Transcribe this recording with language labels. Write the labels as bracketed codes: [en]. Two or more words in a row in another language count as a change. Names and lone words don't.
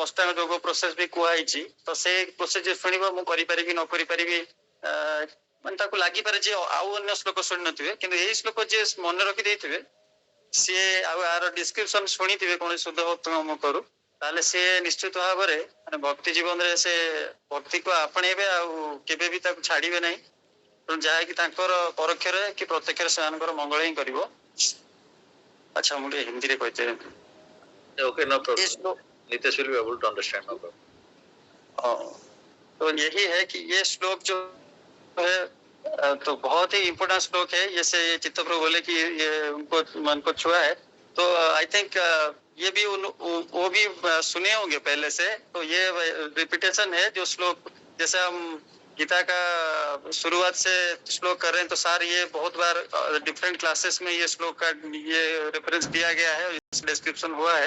[or] ଅଷ୍ଟାଙ୍ଗ ଯୋଗ ପ୍ରୋସେସ ବି କୁହାଯାଇଛି, ତ ସେ ପ୍ରୋସେସ ଯିଏ ଶୁଣିବ ମୁଁ କରିପାରିବି ନ କରିପାରିବି ମାନେ ତାକୁ ଲାଗିପାରେ ଯେ ଆଉ ଅନ୍ୟ ଶ୍ଲୋକ ଶୁଣି ନଥିବେ, କିନ୍ତୁ ଏଇ ଶ୍ଲୋକ ଯିଏ ମନେ ରଖି ଦେଇଥିବେ, ସିଏ ଆଉ ଆର ଡିସ୍କ୍ରିପସନ ଶୁଣିଥିବେ କୌଣସି ଶୁଦ୍ଧ ଭକ୍ତଙ୍କ ମୁଖରୁ, ତାହେଲେ ସିଏ ନିଶ୍ଚିତ ଭାବରେ ମାନେ ଭକ୍ତି ଜୀବନରେ ସେ ଭକ୍ତିକୁ ଆପଣେଇବେ ଆଉ କେବେ ବି ତାକୁ ଛାଡିବେ ନାହିଁ. ଯାହାକି ତାଙ୍କର ପରୋକ୍ଷରେ କି ପ୍ରତ୍ୟକ୍ଷରେ ସେମାନଙ୍କର ମଙ୍ଗଳ ହିଁ କରିବ. [hi] अच्छा मुझे हिंदी रे कहते हैं. [en] Okay, no problem. Nitesh will be able to understand. No problem. [hi] तो यही है कि ये श्लोक जो है तो बहुत ही इम्पोर्टेंट श्लोक है. जैसे चित्त प्रभु बोले कि ये उनको मन को छुआ है, तो [en] I think [hi] ये भी वो भी सुने होंगे पहले से. तो ये रिपीटेशन है जो श्लोक, जैसे हम गीता का शुरुआत से श्लोक कर रहे हैं, तो सार ये बहुत बार [en] different classes [hi] में ये श्लोक का ये रेफरेंस दिया गया है, डिस्क्रिप्शन हुआ है.